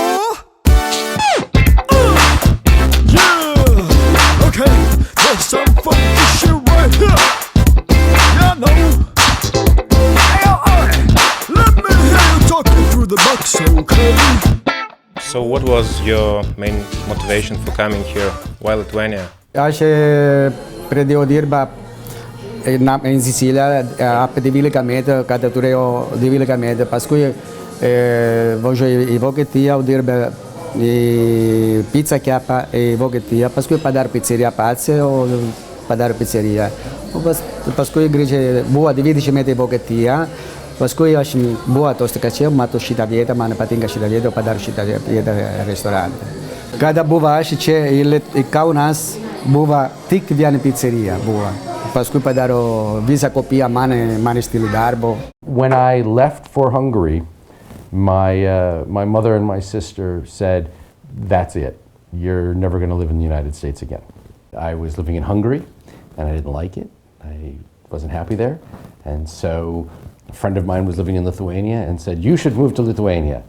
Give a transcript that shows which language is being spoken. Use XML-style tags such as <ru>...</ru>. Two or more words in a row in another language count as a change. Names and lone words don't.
<en>Yeah, okay, there's some funky shit right here. Yeah, no. Hey, let me hear you talking through the box, okay? So what was your main motivation for coming here? Why Lithuania?</en> <lt>Aš pradėjau dirbą in Sicilia apie 12 metų, kada turėjau 12 metų. Paskui važiuoju į Vokietiją, dirbę į pizzą kepą į Vokietiją. Paskui padaro pizzeriją pats, o padaro pizzeriją. Paskui grįžę, buvo 20 metų į Vokietiją. Paskui aš buvau atostogas čia, matau šitą vietą, man patinka šitą vietą, padaro šitą vietą restorantą. Kada buvo aš čia į Kaunas, buvo tik viena pizzerija. Paskui padaro visą kopiją mani stili darbo.</lt> <en>When I left for Hungary, my mother and my sister said, "That's it. You're never going to live in the United States again." I was living in Hungary, and I didn't like it. I wasn't happy there, and so a friend of mine was living in Lithuania and said, "You should move to Lithuania."</en>